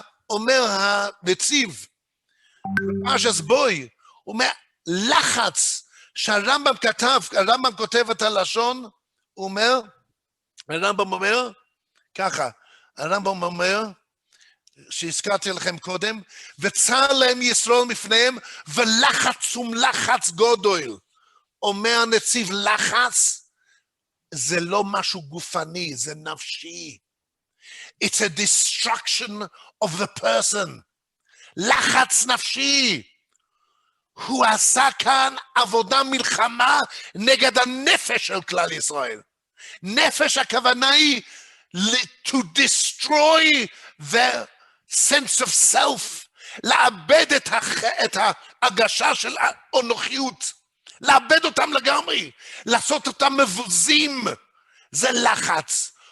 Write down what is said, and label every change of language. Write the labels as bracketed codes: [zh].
[he] אומר הנציב, פרשת בוי, אומר, לחץ שהרמב"ם כתב, הרמב"ם כותב את הלשון, הוא אומר, הרמב"ם אומר, ככה, הרמב"ם אומר, שהזכרתי לכם קודם, וצר להם ישראל מפניהם, ולחצום לחץ גודל. אומר הנציב, לחץ, זה לא משהו גופני, זה נפשי. [en] It's a destruction of the person. [he] לחץ נפשי. הוא עשה כאן עבודה מלחמה נגד הנפש של כלל ישראל. נפש הכוונה היא [en] to destroy the sense of self, [he] לאבד את ההרגשה של האנוכיות, לאבד אותם לגמרי, לעשות אותם מבוזים, זה לחץ.